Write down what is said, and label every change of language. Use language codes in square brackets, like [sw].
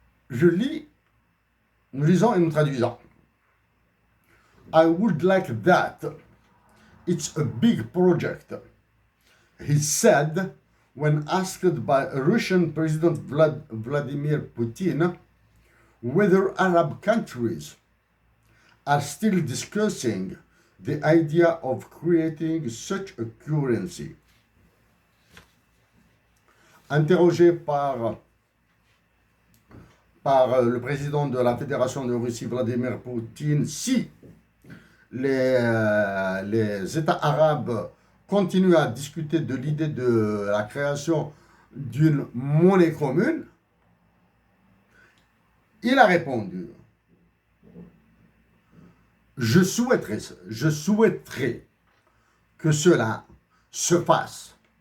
[fr] Nous lisons et nous traduisons. [en] I would like that. It's a big project, he said when asked by Russian President Vladimir Putin whether Arab countries are still discussing the idea of creating such a currency. [fr] Interrogé par le président de la Fédération de Russie, Vladimir Poutine, si les États arabes continuent à discuter de l'idée de la création d'une monnaie commune, il a répondu, je souhaiterais que cela se fasse.